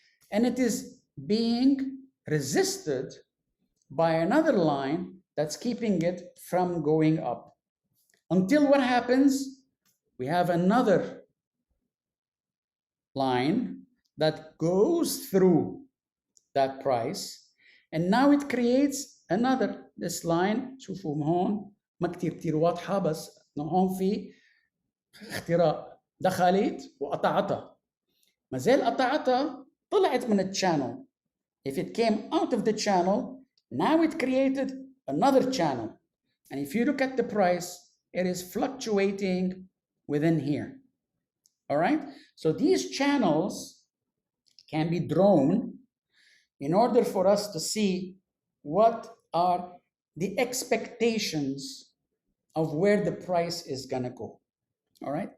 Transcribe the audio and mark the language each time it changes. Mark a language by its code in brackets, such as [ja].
[en] And it is being resisted by another line that's keeping it from going up. Until what happens? We have another line that goes through that price, and now it creates another, this line. [ar] شوفوا هون ما كتير واضحة، بس هون في اختراق، دخلت وقطعتها، ما زال قطعتها، طلعت من الchannel. [en] If it came out of the channel, now it created another channel. And if you look at the price, it is fluctuating within here. All right? So these channels can be drawn in order for us to see what are the expectations of where the price is going to go. All right?